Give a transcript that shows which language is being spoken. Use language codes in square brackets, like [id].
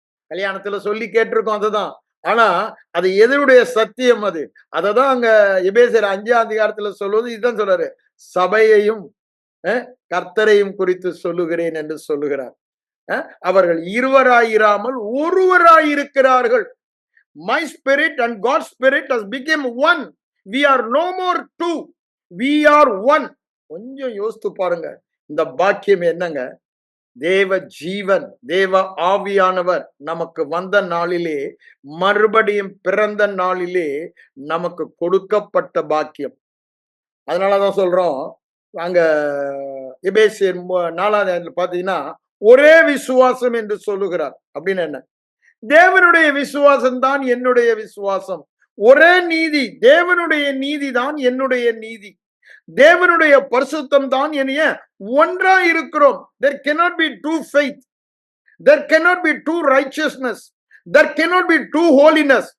[ta] கல்யாணத்துல சொல்லி கேட்டிருக்கோம், அதுதான். ஆனா அது எதனுடைய சத்தியம்? அது அததான் அங்க எபேசியர் 5 அதிகாரத்துல சொல்வது. இதுதான் சொல்றாரு, சபையையும் கர்த்தரையும் குறித்து சொல்லுகிறேன் என்று சொல்லுகிறார். அவர்கள் இருவராயிராமல் ஒருவராயிருக்கிறார்கள். [en] My spirit and God's spirit has become one. We are no more two. We are one. [ta] கொஞ்சம் யோசித்து பாருங்க, இந்த பாக்கியம் என்னங்க? தேவ ஜீவன், தேவ ஆவியானவர் நமக்கு வந்த நாளிலே, மறுபடியும் பிறந்த நாளிலே நமக்கு கொடுக்கப்பட்ட பாக்கியம். அதனாலதான் சொல்றோம், அங்க எபேசியர் 4 பாத்தீங்கன்னா ஒரே விசுவாசம் என்று சொல்லுகிறார். அப்படின்னு என்ன? தேவனுடைய விசுவாசம் தான் என்னுடைய விசுவாசம். ஒரே நீதி, தேவனுடைய நீதி தான் என்னுடைய நீதி. தேவனுடைய பரிசுத்தம் தான் என்னைய ஒன்றா இருக்கிறோம். [en] There cannot be two faith, there cannot be two righteousness, there cannot be two holiness.